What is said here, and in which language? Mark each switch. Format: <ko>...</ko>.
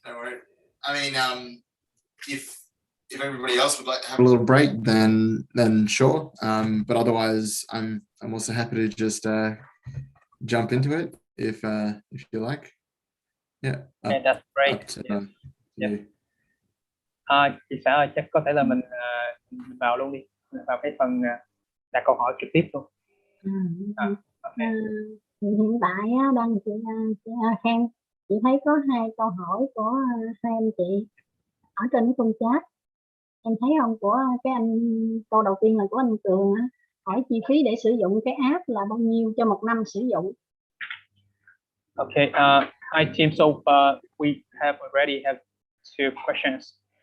<en>No worries. I mean, if everybody else would like to have a little break, then sure. But otherwise, I'm also happy to just jump into it if you like. Yeah. Okay, that's great. Yeah.</en> <vi>Chị Xã ơi, chắc có thể là mình vào luôn đi, mình vào cái phần đặt câu hỏi trực tiếp luôn.</vi> <en>Okay.</en> <vi>Hiện tại đang chị Khang, chị thấy có 2 câu hỏi của 2 anh chị ở trên cái khung chat. Em thấy không, của cái anh, câu đầu tiên là của anh Cường hỏi chi phí để sử dụng cái app là bao nhiêu cho 1 năm sử dụng.</vi> <en>Okay, hi team. So we already have 2 questions.</en>